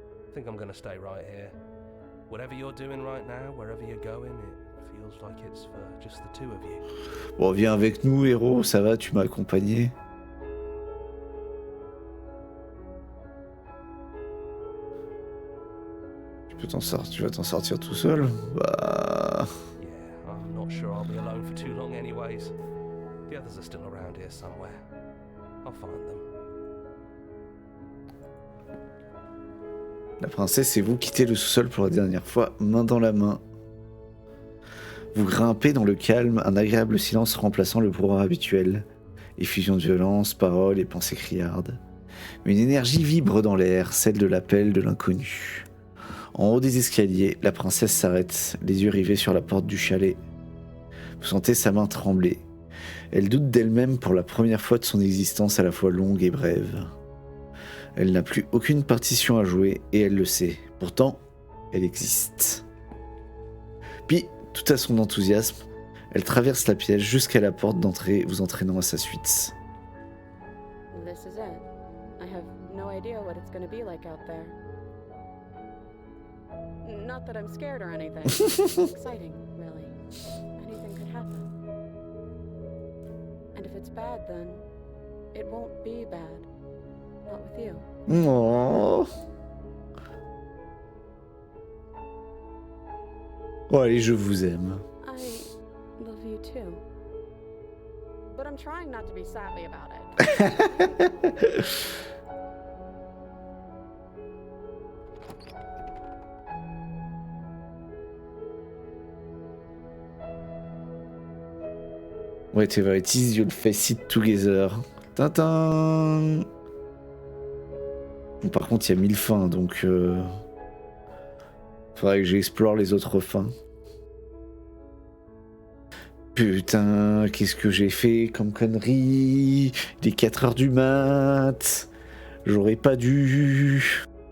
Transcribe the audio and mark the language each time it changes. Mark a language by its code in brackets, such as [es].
[en] I think I'm gonna stay right here. Whatever you're doing right now, wherever you're going, it feels like it's for just the two of you. [fr] Bon, viens avec nous, héros, ça va, tu m'as accompagné. Tu vas t'en sortir tout seul? Bah... [en] Yeah, I'm not sure I'll be alone for too long anyways. The others are still around here somewhere. I'll find them. [fr] La princesse et vous quittez le sous-sol pour la dernière fois, main dans la main. Vous grimpez dans le calme, un agréable silence remplaçant le brouhaha habituel. Effusion de violence, paroles et pensées criardes. Mais une énergie vibre dans l'air, celle de l'appel de l'inconnu. En haut des escaliers, la princesse s'arrête, les yeux rivés sur la porte du chalet. Vous sentez sa main trembler. Elle doute d'elle-même pour la première fois de son existence à la fois longue et brève. Elle n'a plus aucune partition à jouer et elle le sait. Pourtant, elle existe. Puis, tout à son enthousiasme, elle traverse la pièce jusqu'à la porte d'entrée, vous entraînant à sa suite. [en] This is it. I have no idea what it's gonna be like out there. Not that I'm scared or anything. It's exciting, really. Anything could happen. And if it's bad, then it won't be bad. Not with you. Oh. [fr] Oh allez, je vous aime. [en] I love you too. But I'm trying not to be sappy about it. Whatever it is, you'll face it together. [fr] Tintin. Bon, par contre, il y a 1000 fins, donc... faudrait que j'explore les autres fins. Putain, qu'est-ce que j'ai fait comme connerie? Il est 4h du mat. J'aurais pas dû...